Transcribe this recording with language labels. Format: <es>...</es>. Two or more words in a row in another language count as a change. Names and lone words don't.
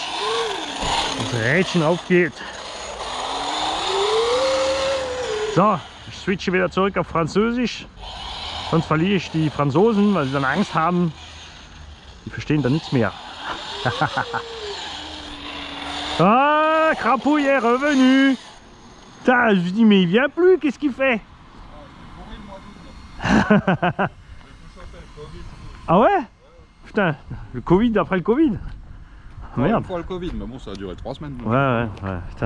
<de>Das Rädchen aufgeht. So, ich switche wieder zurück auf Französisch. Sonst verliere ich die Franzosen, weil sie dann Angst haben. Die verstehen dann nichts mehr.</de> <fr>Ah, Crapouille est revenu. Putain, je dis mais il vient plus, qu'est-ce qu'il fait? Ah ouais? Putain, le Covid après le Covid. Merde. Une fois le Covid, mais bon, ça a duré 3 semaines. Donc. Ouais, putain.</fr>